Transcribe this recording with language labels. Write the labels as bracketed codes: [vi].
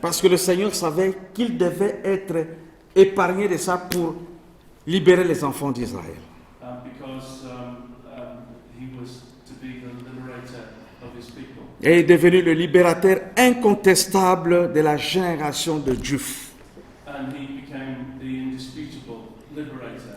[fr] parce que le Seigneur savait qu'il devait être épargné de ça pour libérer les enfants d'Israël. [en] Because he was to be the liberator of his people. [fr] Et est devenu le libérateur incontestable de la génération de Juifs, [en] And he became the indisputable liberator.